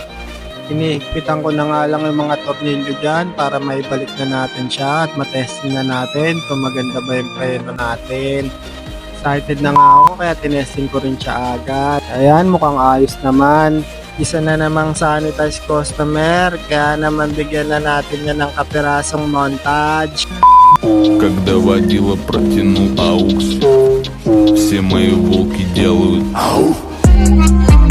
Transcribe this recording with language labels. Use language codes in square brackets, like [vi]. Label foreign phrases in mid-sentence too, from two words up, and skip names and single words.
[tl] Iniikpitan ko na nga lang yung mga tornilyo dyan para maibalik na natin siya at matesting na natin kung maganda ba yung preno natin. Excited na nga ako kaya tinesting ko rin siya agad. Ayan, mukhang ayos naman. Isa na namang [en] sanitized customer [tl] kaya naman bigyan na natin yan ng kapirasong montage. [ru] Когда водила протянул аукс, все мои волки делают ау.